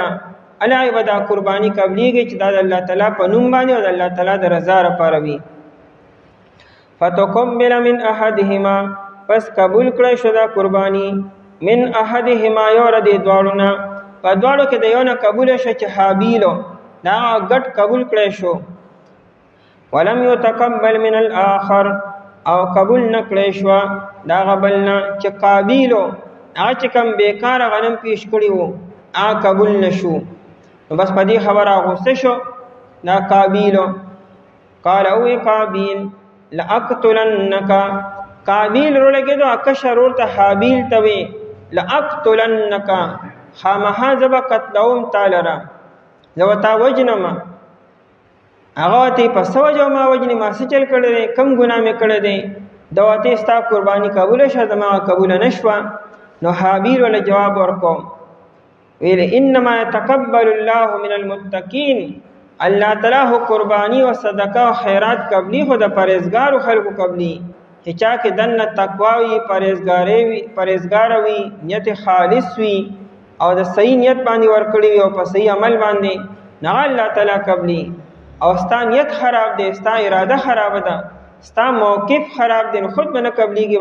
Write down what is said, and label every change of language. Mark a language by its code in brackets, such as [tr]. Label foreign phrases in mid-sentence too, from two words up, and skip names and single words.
[ps] الله به دا قرباني قبلیږي چې دا د الله تعالی په نوم باندې او د الله تعالی د رضا لپاره وي. [ar] فتقبل من احدهما، [ps] پس قبول کړی شو دا قرباني، [ar] من احدهما [ps] یو د دې دواړو نه، په دواړو کې د یو نه قبوله شو چې حابیلو دا ګډ قبول کړی شو. ولم يتقبل من الاخر، او قبول نه کړی شو دا غبل نه چې قابیلو هغه چې کوم بیکاره غنم پیش کړي وو هغه قبول نشو. نو بس په دې خبره غوسه شو دا قابیلو. قال او قابیل لاقتلنک، قابیل رو لګېدو اکشر ورته حابیل ته وی لاقتلنک، خامخا زه به قتلوم تا لره، زه به تا وجنم. هغه ته په څه وجه ما وجنې، ما څه چل کړی دی، کم ګناه مې کړی دی، دا ورته ستا قرباني قبوله شه، زما قبوله نه شوه. نو حابیل وله جواب ورکو، ویل [ar] انما يتقبل الله من المتقین، [ps] الله تعالی هو قربانی او صدقه او خیرات قبلی خو د پرهیزګارو خلکو قبلی، چې چا کې دنه تقوا وي، پرهیزګار وي، نیت خالص وي او د صحیح نیت باندې ورکړي وي او په صحیح عمل باندې، نه الله تعالی قبلي. او ستا نیت خراب دی، ستا اراده خراب ده، ستا موقف خراب دی، نو خود به نه قبليږي.